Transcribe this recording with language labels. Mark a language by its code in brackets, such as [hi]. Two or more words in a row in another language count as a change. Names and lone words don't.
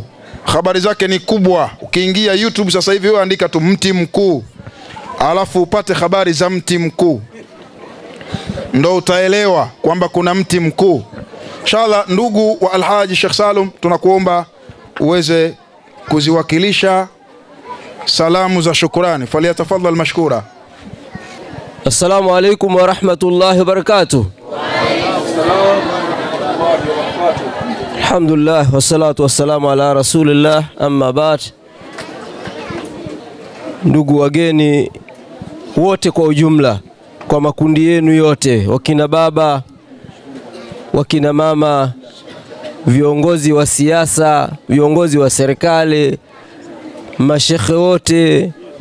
[sw] Habari zake ni kubwa, ukiingia YouTube sasa hivi wewe andika tu Mti Mkuu alafu upate habari za Mti Mkuu, ndo utaelewa kwamba kuna Mti Mkuu. Inshallah, ndugu wa Alhaji Sheikh Salum, tunakuomba uweze kuziwakilisha salamu za shukrani. [ar] فليتفضل مشكورا. السلام عليكم ورحمة الله وبركاته. الحمد لله والصلاة والسلام على رسول الله، أما بعد. [sw] Ndugu wageni wote kwa ujumla, kwa makundi yenu yote, wakina baba, wakina mama, viongozi wa siasa, viongozi wa serikali, mashekhe wote,